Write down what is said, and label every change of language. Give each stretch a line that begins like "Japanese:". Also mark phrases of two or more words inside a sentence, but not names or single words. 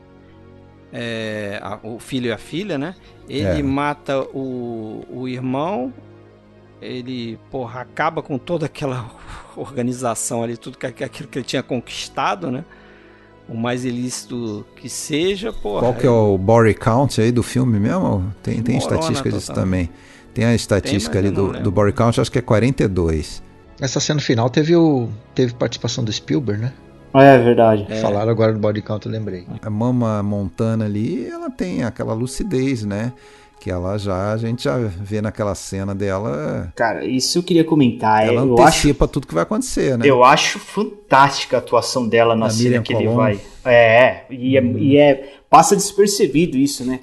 Portuguese: O filho e a filha, né? Ele mata o irmão, ele, acaba com toda aquela organização ali, tudo aquilo que ele tinha conquistado, né? O mais ilícito que seja, Qual que é o
English: body count
Portuguese: aí do filme mesmo? Tem estatística disso também. Tem a estatística ali do
English: body count,
Portuguese: acho que é 42. Essa cena final teve participação do Spielberg, né? É verdade. Falaram agora do
English: body count,
Portuguese: eu lembrei. A Mama Montana ali, ela tem aquela lucidez, né? Que a gente já vê naquela cena dela... Cara, isso eu queria comentar. Ela antecipa tudo que vai acontecer, né? Eu acho fantástica a atuação dela na cena que ele vai. Passa despercebido isso, né?